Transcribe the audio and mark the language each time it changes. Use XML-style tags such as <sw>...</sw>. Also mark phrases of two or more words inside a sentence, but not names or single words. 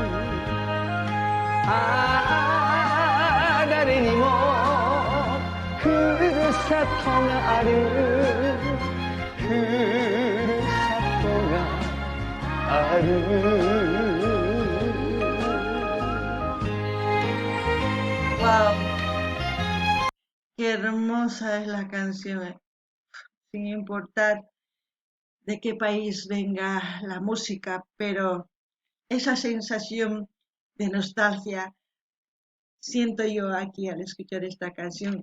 <ja>誰にもふるさとがあるふるさとがある</ja> <es>Wow, qué hermosa es la canción, sin importar de qué país venga la música, pero esa sensación de nostalgia siento yo aquí al escuchar esta canción.</es>